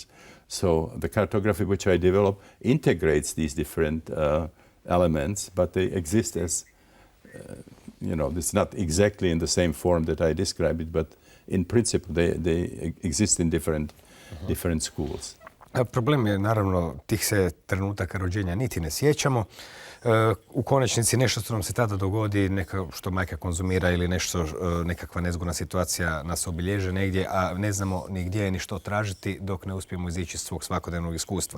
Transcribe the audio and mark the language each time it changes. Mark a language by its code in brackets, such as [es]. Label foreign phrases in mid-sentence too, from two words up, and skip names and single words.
[en] So the cartography which I developed integrates these different elements, but they exist as, you know, it's not exactly in the same form that I described it, but in principle they exist in different schools. [hr] Problem je, naravno, tih se trenutaka rođenja niti ne sjećamo. U konačnici nešto što nam se tada dogodi, neka što majka konzumira ili nešto, nekakva nezgodna situacija nas obilježe negdje, a ne znamo ni gdje ni što tražiti dok ne uspijemo izići iz svog svakodnevnog iskustva.